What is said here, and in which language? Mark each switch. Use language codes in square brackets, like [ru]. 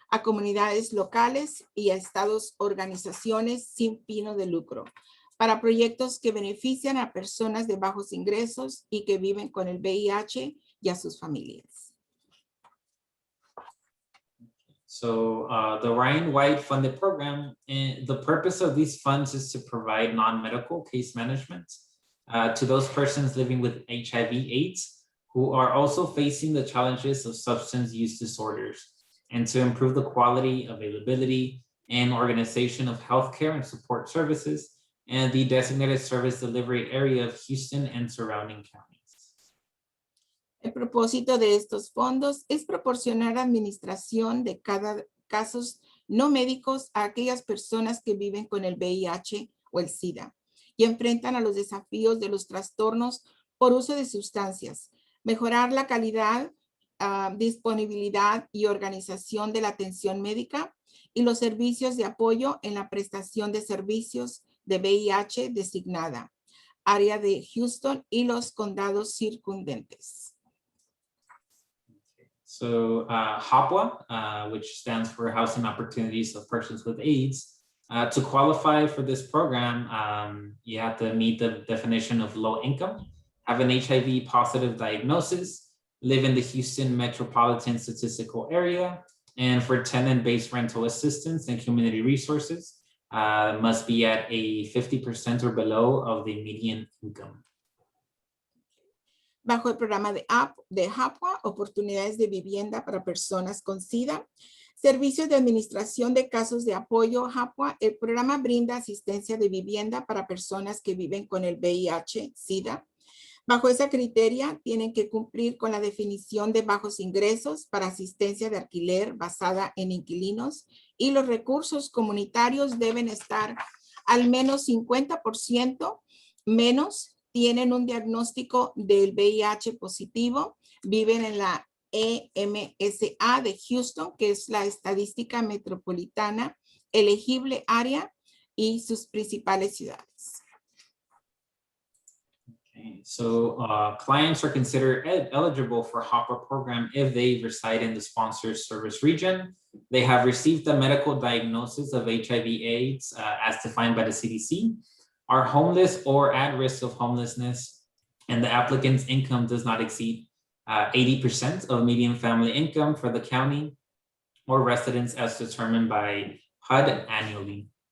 [es] a comunidades locales y a estados, organizaciones sin fino de lucro, para proyectos que benefician a personas de bajos ingresos y que viven con el VIH y a sus familias. [en] So the Ryan White funded program, the purpose of these funds is to provide non-medical case management to those persons living with HIV/AIDS who are also facing the challenges of substance use disorders, and to improve the quality, availability, and organization of healthcare and support services and the designated service delivery area of Houston and surrounding counties. [es] El propósito de estos fondos es proporcionar administración de cada casos no médicos a aquellas personas que viven con el VIH o el SIDA y enfrentan a los desafíos de los trastornos por uso de sustancias, mejorar la calidad, disponibilidad y organización de la atención médica y los servicios de apoyo en la prestación de servicios de VIH designada, área de Houston y los condados circundantes. [en] So HOPWA, which stands for Housing Opportunities of Persons with AIDS, to qualify for this program, you have to meet the definition of low income, have an HIV positive diagnosis, live in the Houston metropolitan statistical area, and for tenant-based rental assistance and community resources, must be at a 50% or below of the median income. [es] Bajo el programa de HAPWA, oportunidades de vivienda para personas con SIDA, servicios de administración de casos de apoyo HAPWA, el programa brinda asistencia de vivienda para personas que viven con el VIH/SIDA. Bajo esa criteria, tienen que cumplir con la definición de bajos ingresos para asistencia de alquiler basada en inquilinos, y los recursos comunitarios deben estar al menos 50% menos, tienen un diagnóstico del VIH positivo, viven en la AAMA de Houston, que es la estadística metropolitana elegible área, y sus principales ciudades. [en] Okay, so clients are considered eligible for HOPWA program if they reside in the sponsor's service region, they have received a medical diagnosis of HIV/AIDS as defined by the CDC, are homeless or at risk of homelessness, and the applicant's income does not exceed 80% of median family income for the county or residents as determined by HUD annually.